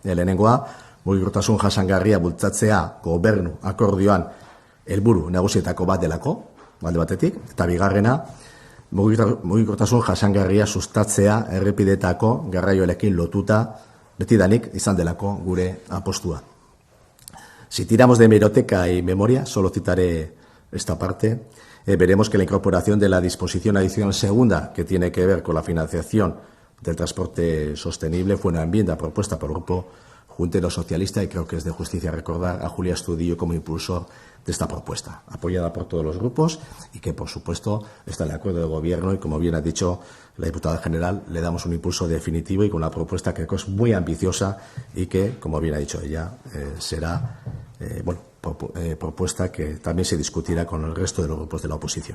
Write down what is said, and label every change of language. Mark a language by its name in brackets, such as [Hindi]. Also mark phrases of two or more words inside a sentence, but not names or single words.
[Basque] Lehenengoa, mugikortasun jasangarria bultzatzea gobernu akordioan helburu nagusietako bat delako, alde batetik, eta bigarrena, mugikortasun jasangarria sustatzea errepideetako garraioarekin lotuta betidanik izan delako gure apostua. [Spanish] Si tiramos de hemeroteca y memoria, solo citaré esta parte. Veremos que la incorporación de la disposición adicional segunda, que tiene que ver con la financiación del transporte sostenible, fue una enmienda propuesta por el Grupo Juntero Socialista, y creo que es de justicia recordar a Julia Astudillo como impulsor de esta propuesta, apoyada por todos los grupos y que, por supuesto, está en el acuerdo de gobierno, y, como bien ha dicho la diputada general, le damos un impulso definitivo y con una propuesta que es muy ambiciosa y que, como bien ha dicho ella, será propuesta que también se discutirá con el resto de los grupos de la oposición.